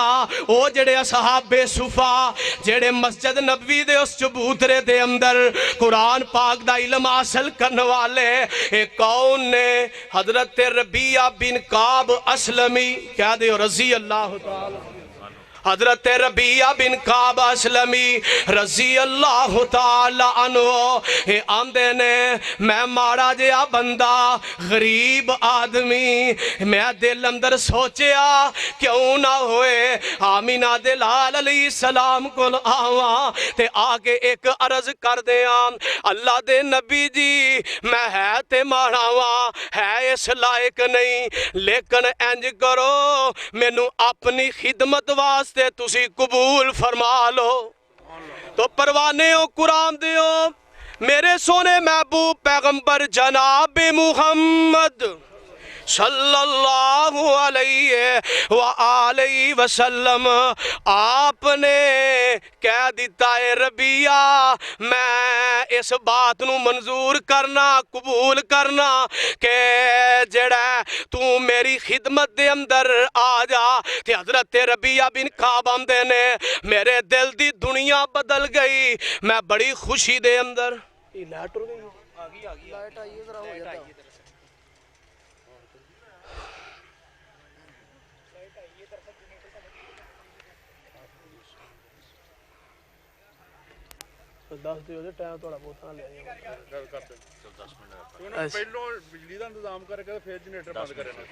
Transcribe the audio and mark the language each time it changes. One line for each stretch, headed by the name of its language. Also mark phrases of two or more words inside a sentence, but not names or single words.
Punjabi: او جیہڑے اصحابِ صفہ جیہڑے مسجد نبوی دے اس چبوترے دے اندر قرآن پاک دا علم حاصل کرنے والے اک کون نے? حضرت ربیعہ بن کعب اسلمی، کہہ دے
Arabic: رضي الله تعالى.
Punjabi: حضرت ربیعہ بن کعب اسلمی
Arabic: رضي الله تعالى عنه
Punjabi: اے آندے نے میں ماڑا جیہا بندہ غریب آدمی، میں دل اندر سوچیا کیوں نہ ہوئے آمنہ دے لال
Arabic: عليه السلام
Punjabi: کول آواں تے آ کے اک عرض کر دیاں اللہ دے نبی جی میں ہاں تے ماڑا واں، ہاں اس لائق نہیں، لیکن اینج کرو مینوں اپنی خدمت واسطے تسی قبول فرما لو. تو پروانے ہو قرآن دیو میرے سوہنے محبوب پیغمبر جناب محمد
Arabic: صلى الله عليه وسلم
Punjabi: آپ نے کہہ دتا ہے ربیعہ میں اس بات نوں منظور کرنا قبول کرنا کہ جیہڑا توں میری خدمت دے اندر آ جا. تے حضرت ربیعہ بن کعب آندے نے میرے دل دی دنیا بدل گئی، میں بڑی خوشی دے اندر لائٹ اڈ گئی، آ گئی لائٹ آئی ذرا ہو جاتا دس دیو ٹائم تھوڑا بہت لے گل کر دے 10 منٹ پہلوں بجلی کا انتظام کر کے پھر جنریٹر بند کرے نا.